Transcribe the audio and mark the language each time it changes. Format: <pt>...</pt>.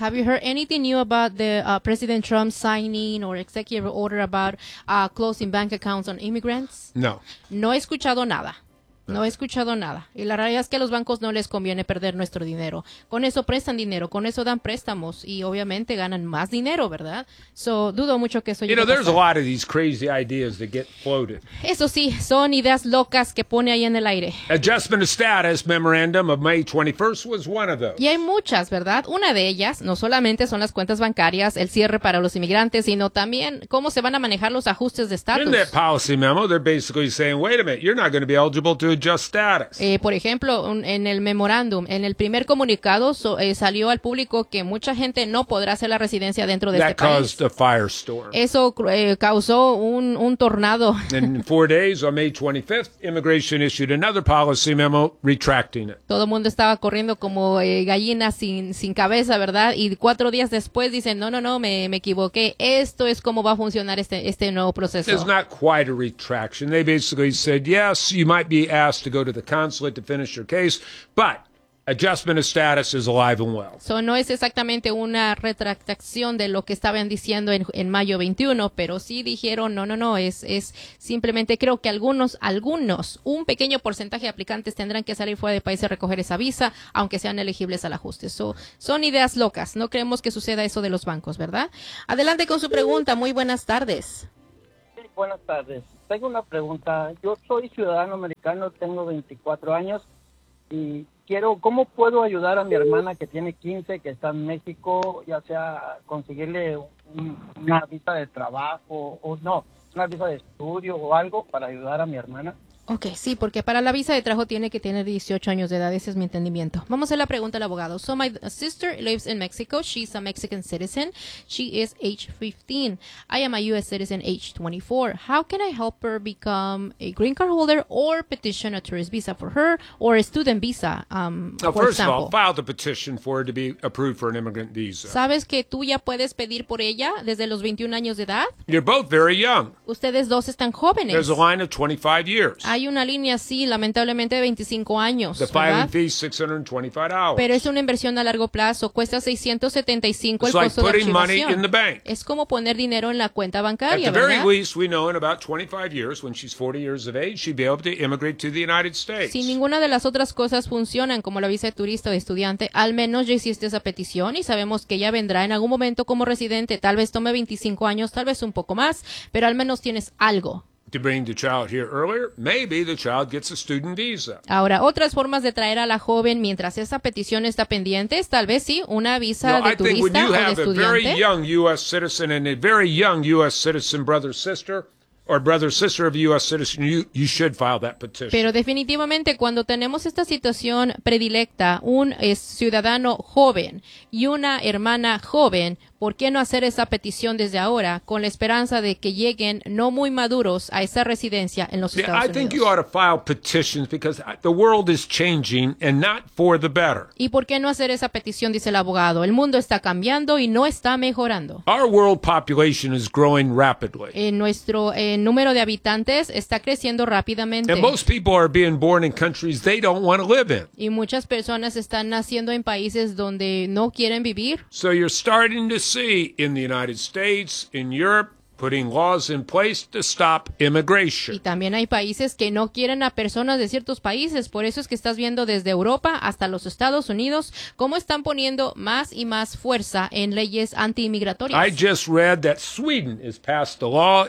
<en>Have you heard anything new about the President Trump signing or executive order about closing bank accounts on immigrants? No.</en> <es>No he escuchado nada. No he escuchado nada. Y la realidad es que a los bancos no les conviene perder nuestro dinero. Con eso prestan dinero, con eso dan préstamos y obviamente ganan más dinero, ¿verdad? So, dudo mucho que eso llegue a pasar.</es> <en>You know, there's a lot of these crazy ideas that get floated.</en> <es>Eso sí, son ideas locas que pone ahí en el aire.</es> <en>Adjustment of status memorandum of May 21st was one of those.</en> <es>Y hay muchas, ¿verdad? Una de ellas no solamente son las cuentas bancarias, el cierre para los inmigrantes, sino también cómo se van a manejar los ajustes de estatus.</es> <en>In that policy memo, they're basically saying, wait a minute, you're not going to be eligible to adjust status.</en> <es>Por ejemplo, en el memorándum, en el primer comunicado salió al público que mucha gente no podrá hacer la residencia dentro de</es> <en>That</en> <es>este</es> <en>caused</en> <es>país.</es> <en>A firestorm.</en> <es>Eso causó un tornado.</es> <en>In 4 days, on May 25th, immigration issued another policy memo retracting it.</en> <es>Todo el mundo estaba corriendo como gallina sin cabeza, ¿verdad? Y 4 días después dicen, no, me equivoqué. Esto es cómo va a funcionar este nuevo proceso.</es> <en>It's not quite a retraction. They basically said, yes, you might be asked to go to the consulate to finish your case, but adjustment of status is alive and well.</en> <es>So no es exactamente una retractación de lo que estaban diciendo en mayo 21, pero sí dijeron no, es simplemente creo que algunos, un pequeño porcentaje de aplicantes tendrán que salir fuera del país a recoger esa visa, aunque sean elegibles al ajuste. So, son ideas locas, no creemos que suceda eso de los bancos, ¿verdad? Adelante con su pregunta, muy buenas tardes. Sí, buenas tardes. tengo una pregunta. Yo soy ciudadano americano, tengo 24 años y quiero, ¿cómo puedo ayudar a mi hermana que tiene 15, que está en México, ya sea conseguirle una visa de trabajo o no, una visa de estudio o algo para ayudar a mi hermana? Okay, sí, porque para la visa de trabajo tiene que tener 18 años de edad, ese es mi entendimiento. Vamos a hacer la pregunta al abogado.</es> <en>So my sister lives in Mexico, she's a Mexican citizen, she is age 15. I am a U.S. citizen, age 24. How can I help her become a green card holder or petition a tourist visa for her or a student visa, for example? Of all, file the petition for her to be approved for an immigrant visa.</en> <es>¿Sabes que tú ya puedes pedir por ella desde los 21 años de edad?</es> <en>You're both very young.</en> <es>Ustedes dos están jóvenes.</es> <en>There's a line of 25 years.</en> <es>Hay una línea, sí, lamentablemente, de 25 años.</es> <en>The filing fee is $625.</en> <es>Pero es una inversión a largo plazo. Cuesta $675 el costo de archivación.</es> <en>It's like putting money in the bank.</en> <es>Es como poner dinero en la cuenta bancaria, ¿verdad?</es> <en>At the very least, we know in about 25 years, when she's 40 years of age, she'd be able to immigrate to the United States.</en> <es>Si ninguna de las otras cosas funcionan, como la visa de turista o de estudiante, al menos ya hiciste esa petición y sabemos que ella vendrá en algún momento como residente. Tal vez tome 25 años, tal vez un poco más, pero al menos tienes algo.</es> <en>To bring the child here earlier, maybe the child gets a student visa.</en> <es>Ahora, otras formas de traer a la joven mientras esa petición está pendiente, tal vez sí, una visa de turista o de estudiante.</es> <en>I think when you have a very young U.S. citizen and a very young U.S. citizen brother, sister, or brother, sister of a U.S. citizen, you should file that petition.</en> <es>Pero definitivamente, cuando tenemos esta situación predilecta, un ciudadano joven y una hermana joven, ¿por qué no hacer esa petición desde ahora con la esperanza de que lleguen no muy maduros a esa residencia en los Estados Unidos?</es> <en>I think you ought to file petitions because the world is changing and not for the better.</en> <es>¿Y por qué no hacer esa petición? Dice el abogado. El mundo está cambiando y no está mejorando.</es> <en>Our world population is growing rapidly.</en> <es>En nuestro número de habitantes está creciendo rápidamente.</es> <en>And most people are being born in countries they don't want to live in.</en> <es>Y muchas personas están naciendo en países donde no quieren vivir.</es> <en>So you're starting to see in the United States, in Europe, putting laws in place to stop immigration.</en> <es>Y también hay países que no quieren a personas de ciertos países. Por eso es que estás viendo desde Europa hasta los Estados Unidos cómo están poniendo más y más fuerza en leyes anti-inmigratorias.</es> <en>I just read that Sweden has passed a law.</en>